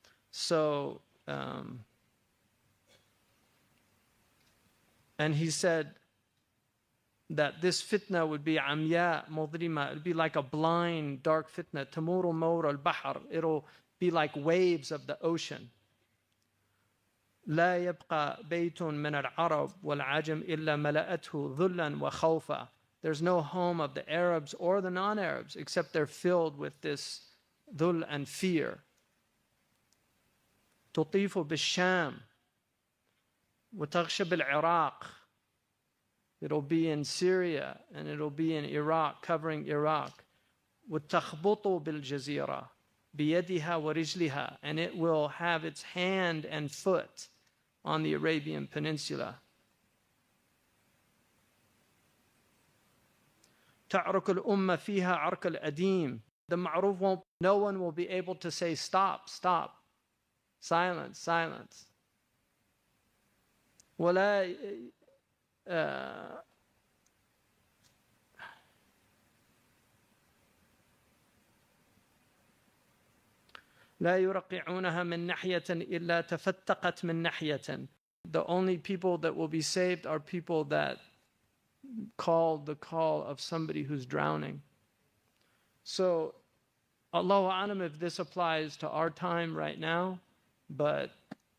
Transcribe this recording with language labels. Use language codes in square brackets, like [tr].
[en] So, and he said that this fitna would be [ar] amya mudrima, [en] it would be like a blind, dark fitna. [ar] Tamuru mawra al-bahar, [en] it'll be like waves of the ocean. [ar] لا يبقى بيت من العرب والعجم إلا ملأته ذلا وخوفا. [en] There's no home of the Arabs or the non-Arabs except they're filled with this ذل and fear. [ar] تطيف بالشام وتغشى بالعراق. [en] It'll be in Syria and it'll be in Iraq, covering Iraq. [ar] وتخبط بالجزيرة بيدها ورجلها, [en] and it will have its hand and foot on the Arabian Peninsula. [ar] تعرك الأمة فيها عرك الأديم. [en] The ma'ruf won't, no one will be able to say stop, stop. Silence, silence. [ar] ولا لا يرقعونها من ناحية إلا تفتقت من ناحية. [en] The only people that will be saved are people that called the call of somebody who's drowning. So, Allahu A'lam if this applies to our time right now, but certainly sounds like it.